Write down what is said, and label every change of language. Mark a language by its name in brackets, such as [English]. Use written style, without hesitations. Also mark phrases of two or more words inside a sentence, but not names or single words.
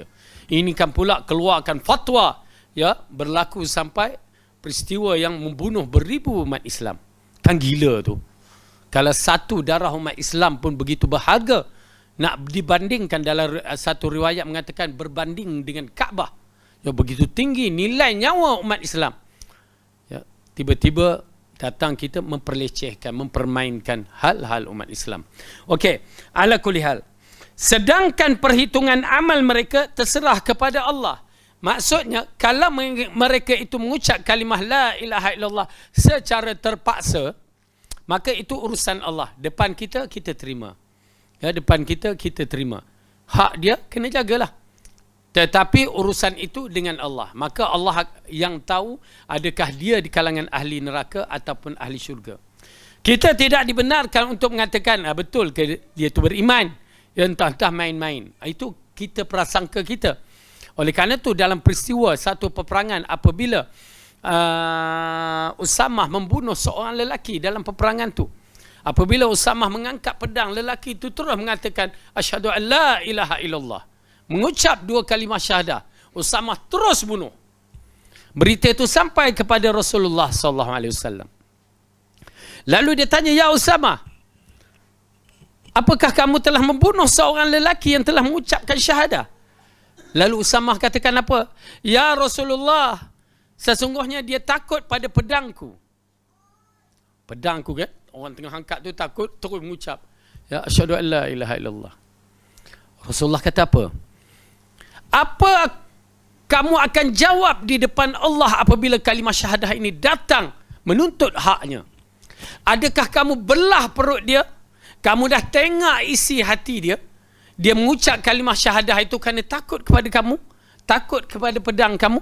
[Malay] Ini kan pula keluarkan fatwa, ya, berlaku sampai peristiwa yang membunuh beribu umat Islam. Kan gila tu. Kalau satu darah umat Islam pun begitu berharga, nak dibandingkan dalam satu riwayat mengatakan berbanding dengan Kaabah. Ya, begitu tinggi nilai nyawa umat Islam. Ya, tiba-tiba datang kita memperlecehkan, mempermainkan hal-hal umat Islam. [Arabic] Okey, ala kulli hal. [Malay] Sedangkan perhitungan amal mereka terserah kepada Allah. Maksudnya, kalau mereka itu mengucap kalimah [Arabic] la ilaha illallah [Malay] secara terpaksa, maka itu urusan Allah. Depan kita, kita terima. Ya, depan kita, kita terima. Hak dia, kena jagalah. Tetapi urusan itu dengan Allah. Maka Allah yang tahu adakah dia di kalangan ahli neraka ataupun ahli syurga. Kita tidak dibenarkan untuk mengatakan, betul ke dia itu beriman. Ya, entah-entah main-main. Itu kita prasangka kita. Oleh kerana itu dalam peristiwa satu peperangan apabila Usamah membunuh seorang lelaki dalam peperangan tu. Apabila Usamah mengangkat pedang, lelaki itu terus mengatakan [Arabic] asyhadu an la ilaha illallah. [Malay] Mengucap dua kalimah syahadah. Usamah terus bunuh. Berita itu sampai kepada Rasulullah [Arabic] sallallahu alaihi wasallam. [Malay] Lalu dia tanya, "Ya Usamah, apakah kamu telah membunuh seorang lelaki yang telah mengucapkan syahadah?" Lalu Usamah katakan apa? "Ya Rasulullah, sesungguhnya dia takut pada pedangku." Pedangku kan? Orang tengah angkat tu takut, terus mengucap, [Arabic] "Ya asyhadu an la ilaha illallah." [Malay] Rasulullah kata apa? "Apa kamu akan jawab di depan Allah apabila kalimah syahadah ini datang menuntut haknya? Adakah kamu belah perut dia? Kamu dah tengok isi hati dia. Dia mengucap kalimah syahadah itu kerana takut kepada kamu, takut kepada pedang kamu."